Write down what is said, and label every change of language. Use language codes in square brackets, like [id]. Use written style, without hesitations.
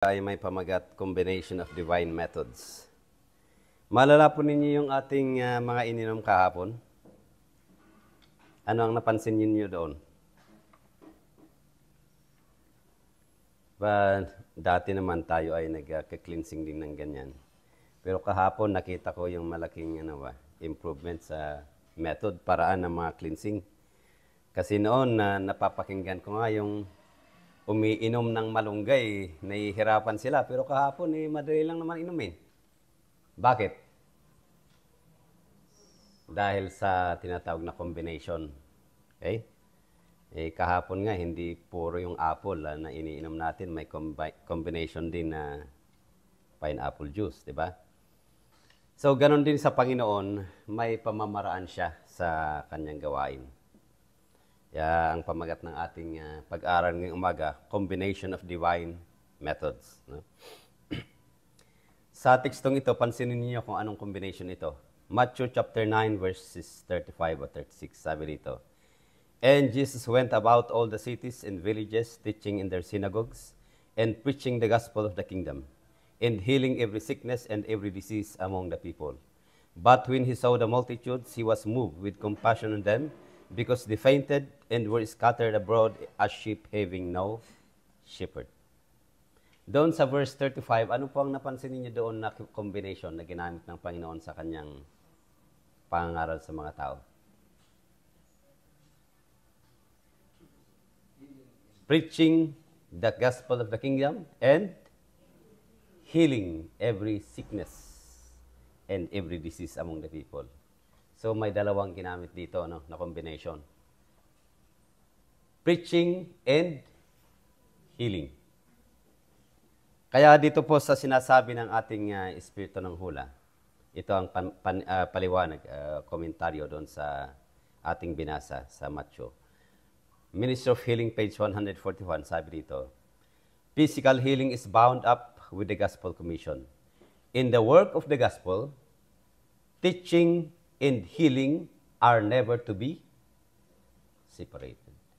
[tl] ay may pamagat combination of divine methods. Malala po ninyo yung ating mga ininom kahapon? Ano ang napansin ninyo doon? Dati naman tayo ay nag-cleansing din ng ganyan. Pero kahapon nakita ko yung malaking improvement sa method, paraan ng mga cleansing. Kasi noon napapakinggan ko nga yung umiinom ng malunggay, nahihirapan sila. Pero kahapon, madali lang naman inumin. Bakit? Dahil sa tinatawag na combination. Okay? Kahapon nga, hindi puro yung apple na iniinom natin. May combination din na pineapple juice, di ba? So, ganun din sa Panginoon, may pamamaraan siya sa kanyang gawain. Kaya ang pamagat ng ating pag-aaral ngayong umaga, combination of divine methods. No? Sa tekstong ito, pansinin niyo kung anong combination ito. [en] Matthew chapter 9 verses 35 or 36, [tl] sabi dito, [en] "And Jesus went about all the cities and villages, teaching in their synagogues, and preaching the gospel of the kingdom, and healing every sickness and every disease among the people. But when he saw the multitudes, he was moved with compassion on them, because they fainted and were scattered abroad as sheep having no shepherd." [tl] Doon sa verse 35, ano po ang napansin niyo doon na combination na ginamit ng Panginoon sa kanyang pangangaral sa mga tao? [en] Preaching the gospel of the kingdom and healing every sickness and every disease among the people. [tl] So may dalawang ginamit dito na combination. [en] Preaching and healing. [tl] Kaya dito po sa sinasabi ng ating Espiritu ng Hula, ito ang paliwanag, komentaryo doon sa ating binasa sa Matthew. [en] Ministry of Healing, page 141, [tl] sabi dito, [en] "Physical healing is bound up with the Gospel Commission. In the work of the Gospel, teaching and healing are never to be separated."